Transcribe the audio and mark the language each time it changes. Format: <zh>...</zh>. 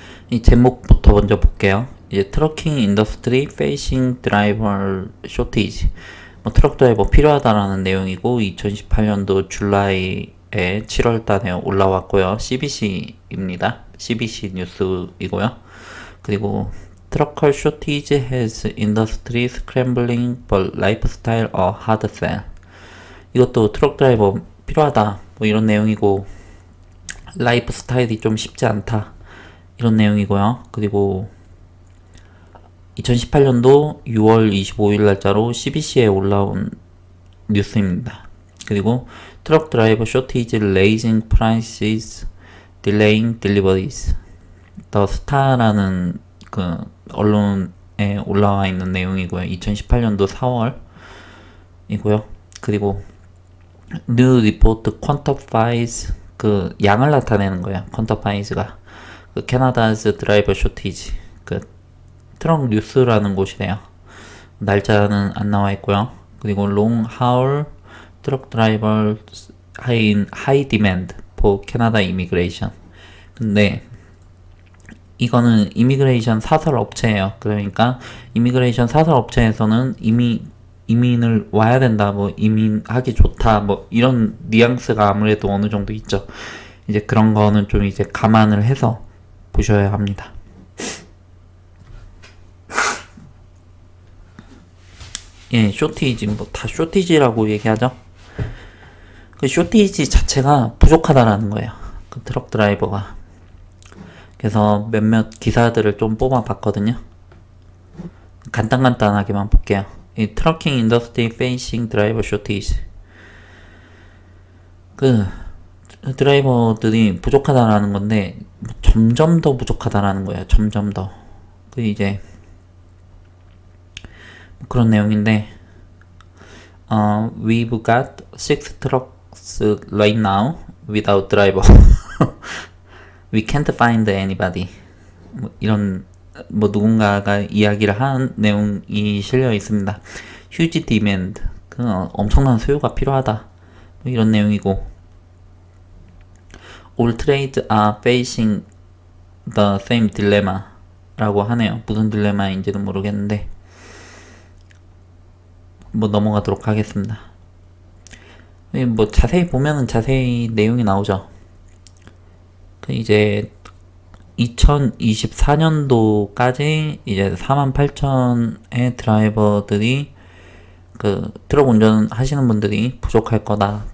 <ko>이 제목부터 먼저 볼게요. 이제 트러킹 인더스트리 페이싱 드라이버 쇼티지, 트럭 드라이버 필요하다라는 내용이고 2018년도 줄라이에 7월달에 올라왔고요. CBC입니다. CBC 뉴스이고요.</ko> <en>그리고 트러커 shortage has industry scrambling but lifestyle a hard sell.</en> <ko>이것도 트럭 드라이버 필요하다 뭐 이런 내용이고 라이프 스타일이 좀 쉽지 않다 이런 내용이고요. 그리고 2018년도 6월 25일 날짜로 CBC에 올라온 뉴스입니다.</ko> <en>그리고 트럭 드라이버 쇼티지 raising prices, delaying deliveries.</en> <ko>더 스타라는 그 언론에 올라와 있는 내용이고요. 2018년도 4월이고요. 그리고 new report quantifies 그 양을 나타내는 거예요. quantifies 가 그 캐나다's driver shortage 그 트럭 뉴스라는 곳이래요. 날짜는 안 나와 있고요.</ko> <en>그리고 long haul 트럭 드라이버 high demand for Canada immigration.</en> <ko>근데 이거는 이미그레이션 사설 업체예요. 그러니까 이미그레이션 사설 업체에서는 이민을 와야 된다, 뭐 이민하기 좋다, 뭐 이런 뉘앙스가 아무래도 어느 정도 있죠. 이제 그런 거는 좀 이제 감안을 해서 보셔야 합니다. 예, 쇼티지, 뭐 다 쇼티지라고 얘기하죠. 그 쇼티지 자체가 부족하다라는 거예요. 그 트럭 드라이버가. 그래서 몇몇 기사들을 좀 뽑아봤거든요.</ko> <en>간단하게만 볼게요. 이 트러킹 인더스트리 페이싱 드라이버 쇼티지.</en> <ko>그 드라이버들이 부족하다라는 건데 점점 더 부족하다라는 거예요. 점점 더.</ko> <en>그 이제 그런 내용인데 we've got 6 trucks right now without driver. We can't find anybody.</en> <ko>뭐 이런 뭐 누군가가 이야기를 한 내용이 실려 있습니다.</ko> <en>Huge demand.</en> <ko>그 엄청난 수요가 필요하다.</ko> <en>뭐 이런 내용이고 All trades are facing the same dilemma 라고 하네요.</en> <ko>무슨 딜레마인지는 모르겠는데 뭐 넘어가도록 하겠습니다. 뭐 자세히 보면은 자세히 내용이 나오죠. 그 이제 2024년도까지 이제 48,000의 드라이버들이 그 트럭 운전하시는 분들이 부족할 거다.</ko>